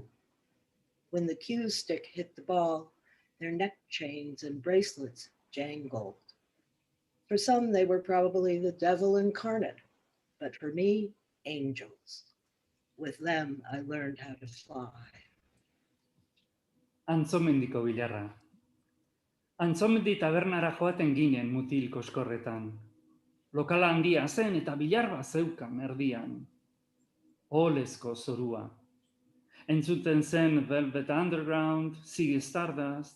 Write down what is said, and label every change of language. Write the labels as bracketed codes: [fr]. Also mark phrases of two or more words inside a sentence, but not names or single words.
[en] When the cue stick hit the ball, their neck chains and bracelets jangled. For some, they were probably the devil incarnate, but for me, angels. With them, I learned how to fly. [eu] Antzomendiko bilarra. Antzomendi tabernara joaten ginen mutil koskorretan. Lokala handia zen eta bilarba zeukan erdian. Olezko zorua. Entzuten zen Velvet Underground, Ziggy Stardust.